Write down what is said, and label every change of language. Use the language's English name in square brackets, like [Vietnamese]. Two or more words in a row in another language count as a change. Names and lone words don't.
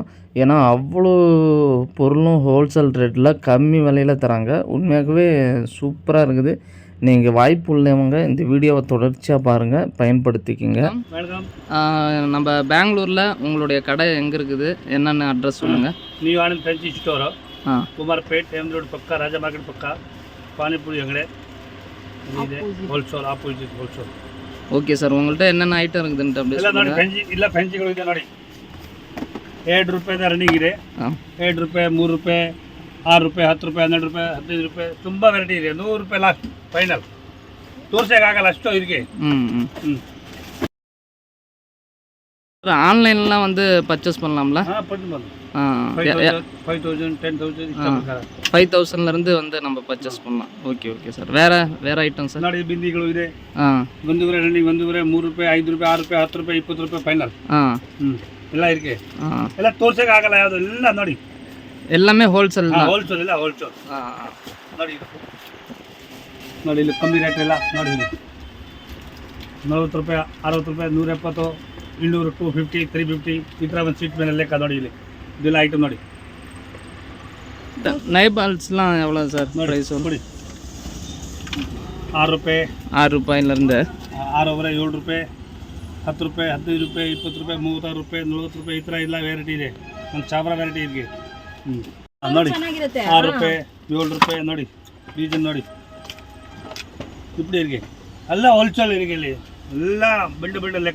[Tamil] ஏன்னா அவ்வளோ பொருளும் ஹோல்சேல் ரேட்டில் கம்மி விலையில் தராங்க. உண்மையாகவே சூப்பராக இருக்குது. நீங்கள் வாய்ப்பு உள்ளவங்க இந்த வீடியோவை தொடர்ச்சியாக பாருங்கள், பயன்படுத்திக்கிங்க. நம்ம பெங்களூரில் உங்களுடைய கடை எங்கே இருக்குது, என்னென்ன அட்ரஸ் சொல்லுங்கள். [Kannada] நியூ ஆனந்த் ஃபேன்சி ஸ்டோರು ಕುಮಾರಪೇಟ್ ಎಮ್ ರೋಡ್ ಪಕ್ಕ ರಾಜ ಮಾರ್ಕೆಟ್ ಪಕ್ಕ ಪಾನಿಪುರಿ ಅಂಗಡಿ ಇದೆ ಹೋಲ್ಸೇಲ್ ಆಪೋಸಿಟ್ ಹೋಲ್ಸೇಲ್. [Tamil] ஓகே சார், உங்கள்கிட்ட என்னென்ன ஐட்டம் இருக்குதுன்ட்டு அப்படியே [Kannada] ಇಲ್ಲ ನೋಡಿ ಫೆನ್ಸಿ ಇಲ್ಲ ಫೆನ್ಸಿಗಳು ಇದೆ ನೋಡಿ 2 ರೂಪಾಯಿದ ರನ್ನಿಂಗ್ ಇದೆ 2 ರೂಪಾಯಿ 3 ರೂಪಾಯಿ 6 ರೂಪಾಯಿ 10 ರೂಪಾಯಿ 12 ರೂಪಾಯಿ 15 ರೂಪಾಯಿ ತುಂಬ ವೆರೈಟಿ ಇದೆ 100 ರೂಪಾಯಿ ಲಾಸ್ಟ್ ಫೈನಲ್ ತೋರ್ಸಕ್ಕಾಗಲ್ಲ ಅಷ್ಟು ಇದಕ್ಕೆ. [Tamil] ஆன்லைன்லாம் வந்து பர்ச்சேஸ் பண்ணலாம்ல? பண்ணலாம் 5000 10000 5000 இருந்து வந்து நம்ம பர்ச்சேஸ் பண்ணலாம். ஓகே ஓகே சார். வேற ஐட்டம் சார் [Kannada] ನೋಡಿ ಬಿಂದಿಗಳು ಇದೆ ಒಂದೂವರೆ ರನ್ನಿಂಗ್ ಒಂದೂವರೆ 3 ರೂಪಾಯಿ 5 ರೂಪಾಯಿ 6 ರೂಪಾಯಿ 10 ರೂಪಾಯಿ 20 ರೂಪಾಯಿ ಫೈನಲ್ ಎಲ್ಲ ಇருக்கு. ಎಲ್ಲ ತೋರ್ಸಕ್ಕಾಗಲ್ಲ ಯಾವುದು ಎಲ್ಲ ನೋಡಿ [Tamil] எல்லாமே ஹோல்சேல் தான். [Kannada] ಹೋಲ್ಸೇಲ್ ಇಲ್ಲ ಹೋಲ್ಸೇಲ್ ನೋಡಿ ನೋಡಿ ಇಲ್ಲಿ ಕಮ್ಮಿ ರೇಟ್ ಇಲ್ಲ ನೋಡಿ ಇಲ್ಲಿ 40 ರೂಪಾಯಿ 60 ರೂಪಾಯಿ 170 200 250 350 ಈ ಥರ ಒಂದು ಸೀಟ್ ಮೇಲೆ ಲೆಕ್ಕ ನೋಡಿ ಇಲ್ಲಿ ಇದೆಲ್ಲ ಐಟಮ್ ನೋಡಿ. [Tamil] நைபால்ஸ்லாம் எவ்வளோ சார் ப்ரைஸ்? [Kannada] ನೋಡಿ 6 ರೂಪಾಯಿ [Tamil] 6 ರೂಪಾಯಿಲಿருந்து [Kannada] 6 ರೂಪಾಯಿ 7 ರೂಪಾಯಿ 10 ರೂಪಾಯಿ 15 ರೂಪಾಯಿ 20 ರೂಪಾಯಿ 36 ರೂಪಾಯಿ 40 ರೂಪಾಯಿ ಈ ಥರ ಎಲ್ಲ ವೆರೈಟಿ ಇದೆ. ಒಂದು ಸಾವಿರ ವೆರೈಟಿ ಇದೆ ನೋಡಿ 6 ರೂಪಾಯಿ 7 ರೂಪಾಯಿ ನೋಡಿ ಡೀಸೆಲ್ ನೋಡಿ ಇಪ್ಪಡಿ ಇರಿಗೆ ಎಲ್ಲ ಹೋಲ್ಸೇಲ್ ಇರಿಗೆ ಇಲ್ಲಿ ಎಲ್ಲ ಬಂಡ ಲೆಕ್ಕ